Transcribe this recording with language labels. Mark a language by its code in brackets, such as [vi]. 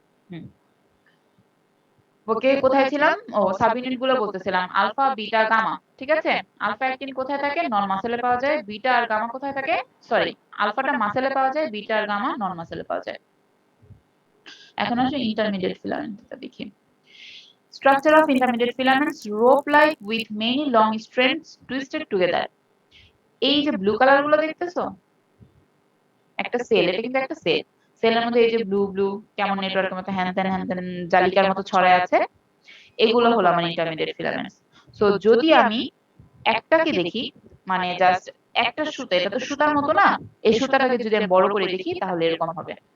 [bn] হুম। ওকে, কোথায় ছিলাম? ও, sub unit গুলো বলতেছিলাম, আলফা বিটা গামা। ঠিক আছে, আলফা অ্যাক্টিন কোথায় থাকে? নন মাসেলে পাওয়া যায়। বিটা আর গামা কোথায় থাকে? সরি, আলফাটা মাসেলে পাওয়া যায়, বিটা আর গামা নন মাসেলে পাওয়া যায়। এখন আসলে ইন্টারমিডিয়েট ফিলামেন্টটা দেখি। [en] Structure of intermediate filaments rope-like with many long strands twisted together. [bn] এই যে ব্লু কালার গুলো দেখতেছো, একটা সেল, এটা কিন্তু একটা সেল। সেলের মধ্যে এই যে ব্লু ব্লু কেমন নেটওয়ার্কের মতো হ্যান ত্যান জালিকার মতো ছড়ায় আছে, এগুলো হলো আমার ইন্টারমিডিয়েট ফিলামেন্টস। সো যদি আমি একটাকে দেখি মানে জাস্ট একটা সুতা, এটা তো সুতার মতো না, এই সুতাটাকে যদি আমি বড় করে দেখি তাহলে এরকম হবে।